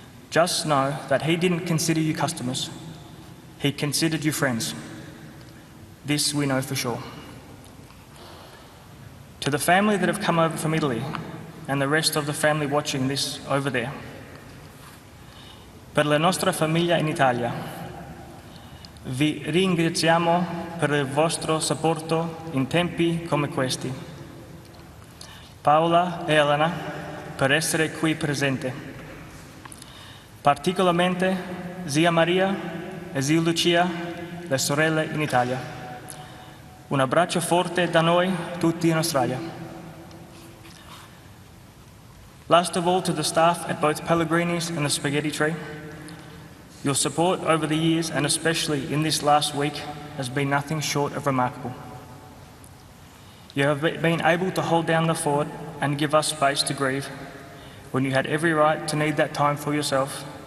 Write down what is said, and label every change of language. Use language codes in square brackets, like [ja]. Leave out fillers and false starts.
[en] Just know that he didn't consider you customers. He considered you friends. This we know for sure. To the family that have come over from Italy, and the rest of the family watching this over there. [it] Per la nostra famiglia in Italia, vi ringraziamo per il vostro supporto in tempi come questi. Paola e Elena per essere qui presente. Particolarmente zia Maria e zia Lucia, le sorelle in Italia. Un abbraccio forte da noi tutti in Australia. [en] Last of all, to the staff at both Pellegrini's and the Spaghetti Tree, your support over the years, and especially in this last week, has been nothing short of remarkable. You have been able to hold down the fort and give us space to grieve when you had every right to need that time for yourself.